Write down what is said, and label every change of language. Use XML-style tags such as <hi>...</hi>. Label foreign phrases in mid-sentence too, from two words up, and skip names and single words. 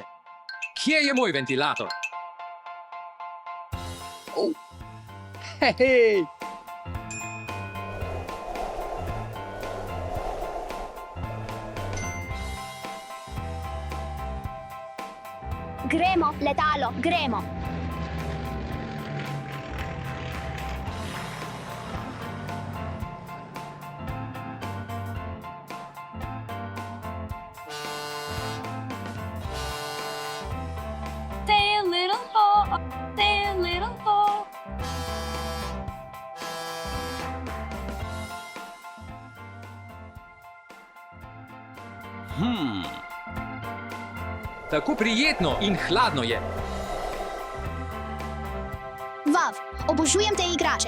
<sl>Kje je moj ventilator? Hej! Gremo, letalo, gremo.</sl> <en>Stay a little more, stay a little more.</en> <sl>Tako prijetno in hladno je. Vav, obožujem te igrače.</sl>